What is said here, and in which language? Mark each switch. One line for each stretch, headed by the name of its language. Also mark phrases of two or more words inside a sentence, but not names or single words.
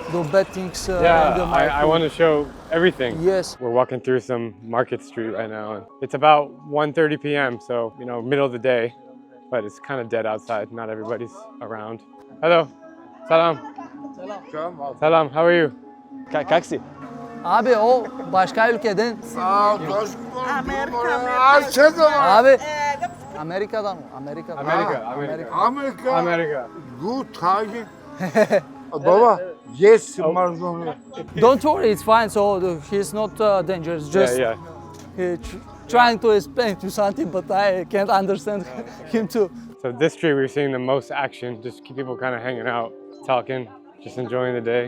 English: the bad things in the yeah, market. I want to show everything. Yes. We're walking through some market street right now. It's about 1:30 p.m., so, you know, middle of the day, but it's kind of dead outside. Not everybody's around. Hello. Salam. Salam, how are you?
Bulgarian: Как си?
Turkish: Abi o başka ülkeden. Abi Amerika'dan mı? Amerika'dan.
English: America. Good target. Baba, yes, Maradona. Don't worry, it's fine. So he's not dangerous. Just Yeah. he trying to explain to something, but I can't understand him too. So this street, we're seeing the most action. Just keep people kind of hanging out, talking, just enjoying the day.